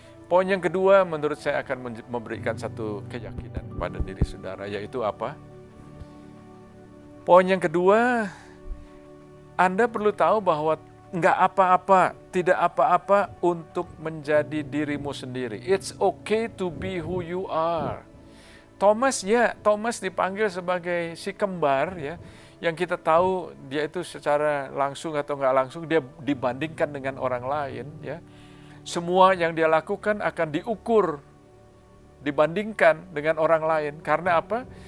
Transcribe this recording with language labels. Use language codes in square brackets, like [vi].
[id] Poin yang kedua menurut saya akan memberikan satu keyakinan kepada diri saudara, yaitu apa? Poin yang kedua, Anda perlu tahu bahwa nggak apa-apa, tidak apa-apa untuk menjadi dirimu sendiri. [en] It's okay to be who you are. [id] Thomas dipanggil sebagai si kembar ya, yang kita tahu dia itu secara langsung atau nggak langsung dia dibandingkan dengan orang lain ya. Semua yang dia lakukan akan diukur, dibandingkan dengan orang lain. Karena apa?